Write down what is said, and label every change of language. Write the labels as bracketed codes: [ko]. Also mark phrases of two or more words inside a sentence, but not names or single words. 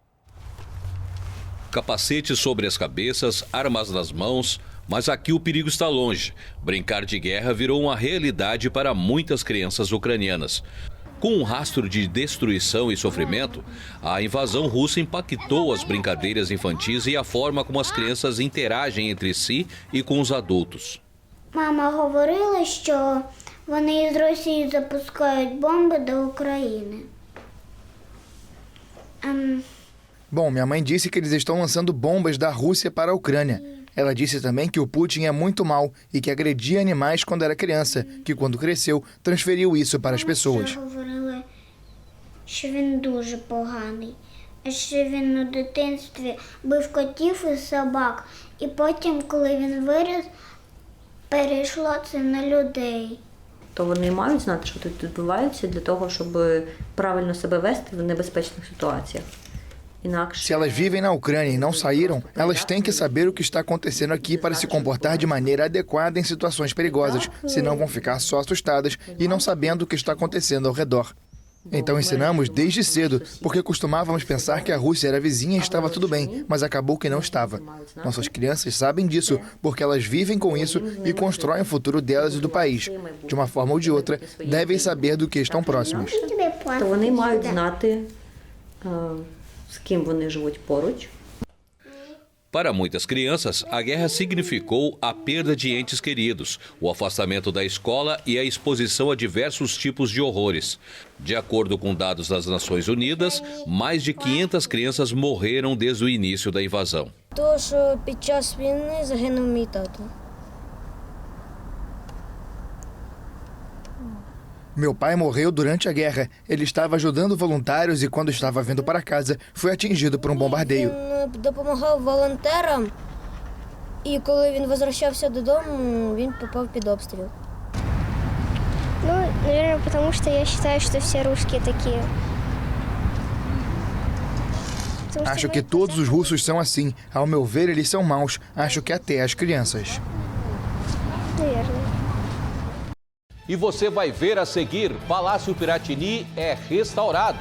[pt] Capacetes sobre as cabeças, armas nas mãos, mas aqui o perigo está longe. Brincar de guerra virou uma realidade para muitas crianças ucranianas. Com um rastro de destruição e sofrimento, a invasão russa impactou as brincadeiras infantis e a forma como as crianças interagem entre si e com os adultos. [uk] Мама говорила, що вони з Росії запускають бомби до України. [pt] Bom, minha mãe disse que eles estão lançando bombas da Rússia para a Ucrânia. Ela disse também que o Putin é muito mau e que agredia animais quando era criança, que quando cresceu, transferiu isso para as pessoas. [uk] Говорили, що він дуже поганий. Що він у дитинстві бив котів і собак. І потім, коли він виріс, перейшло це на людей. То вони мають знати, що тут відбувається, для того, щоб правильно себе вести в небезпечних ситуаціях. [pt] Se elas vivem na Ucrânia e não saíram, elas têm que saber o que está acontecendo aqui para se comportar de maneira adequada em situações perigosas, senão vão ficar só assustadas e não sabendo o que está acontecendo ao redor. Então ensinamos desde cedo, porque costumávamos pensar que a Rússia era vizinha e estava tudo bem, mas acabou que não estava. Nossas crianças sabem disso, porque elas vivem com isso e constroem o futuro delas e do país. De uma forma ou de outra, devem saber do que estão próximos. [uk] То вони мають знати, з ким вони живуть поруч. [pt] Para muitas crianças, a guerra significou a perda de entes queridos, o afastamento da escola e a exposição a diversos tipos de horrores. De acordo com dados das Nações Unidas, mais de 500 crianças morreram desde o início da invasão. [uk] Тож під час війни загинув мій тато. [pt] Meu pai morreu durante a guerra. Ele estava ajudando voluntários e quando estava vindo para casa, foi atingido por um bombardeio. [uk] Він допомагав волонтерам, і коли він возвращався додому, він попав під обстріл. [ru] Ну, наверное, потому что я считаю, что все русские такие. [pt] Acho que todos os russos são assim. Ao meu ver, eles são maus. Acho que até as crianças. [ru] Наверное. [pt] E você vai ver a seguir, Palácio Piratini é restaurado.